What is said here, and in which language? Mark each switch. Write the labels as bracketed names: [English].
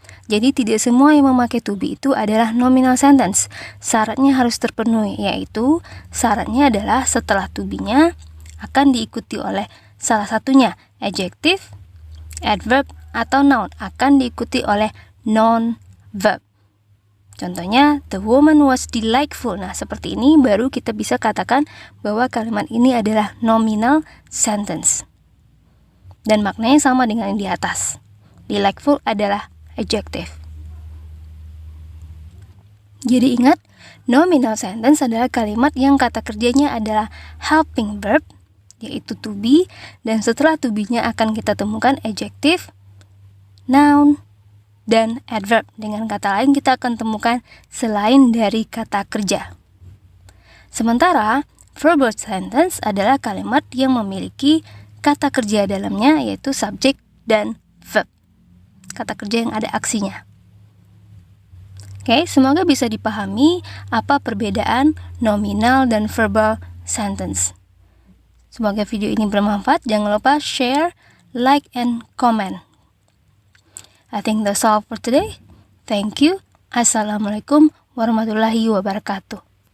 [Indonesian] Jadi tidak semua yang memakai to be itu adalah nominal sentence. Syaratnya harus terpenuhi, yaitu syaratnya adalah setelah to be-nya akan diikuti oleh salah satunya adjective, adverb, atau noun, akan diikuti oleh non-verb. [English] Contohnya, the woman was delightful. [Indonesian] Nah, seperti ini baru kita bisa katakan bahwa kalimat ini adalah nominal sentence. Dan maknanya sama dengan yang di atas. Delightful adalah adjective. Jadi ingat, nominal sentence adalah kalimat yang kata kerjanya adalah helping verb, yaitu to be, dan setelah to be-nya akan kita temukan adjective, noun, dan adverb. Dengan kata lain kita akan temukan selain dari kata kerja. Sementara verbal sentence adalah kalimat yang memiliki kata kerja dalamnya, yaitu subject dan verb. Kata kerja yang ada aksinya. Oke, semoga bisa dipahami apa perbedaan nominal dan verbal sentence. Semoga video ini bermanfaat. Jangan lupa [English] share, like, and comment. I think that's all for today. Thank you. Assalamualaikum warahmatullahi wabarakatuh.